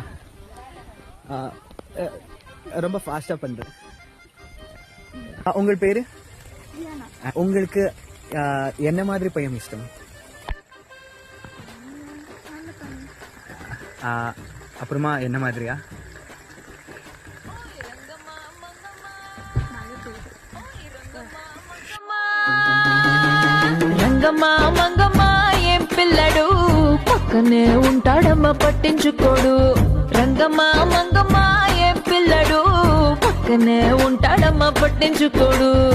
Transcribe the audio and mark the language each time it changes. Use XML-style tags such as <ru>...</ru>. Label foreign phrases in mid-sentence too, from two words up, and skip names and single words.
<ta>ரொம்ப ஃபாஸ்டா பண்றேன். உங்கள் பேரு? உங்களுக்கு என்ன மாதிரி பையன் இஷ்டம்? அப்புறமா என்ன மாதிரியா?</ta> <te>రంగమ్మా మంగమ్మా ఏం పిల్లడు పక్కనే ఉంటాడమ్మ పట్టించుకోడు. రంగమ్మా మంగమ్మా ఏం పిల్లడు పక్కనే ఉంటాడమ్మ పట్టించుకోడు.</te>